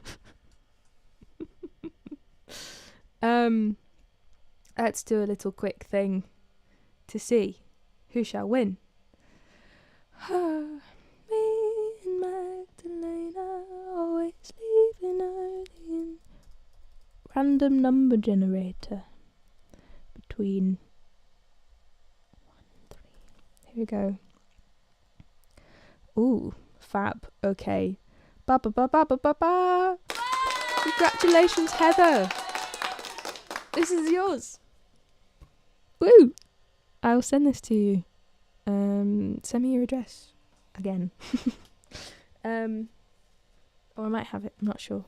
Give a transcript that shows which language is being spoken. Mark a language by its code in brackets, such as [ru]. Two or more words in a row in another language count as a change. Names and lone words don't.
[en] Let's do a little quick thing to see who shall win. Me and Magdalena always leaving early in random number generator between 1 and 3. Here we go. Ooh, fab. Okay. Ba ba ba ba ba ba ba. Congratulations, Heather. This is yours. Woo! I'll send this to you. Send me your address again. Or I might have it, I'm not sure.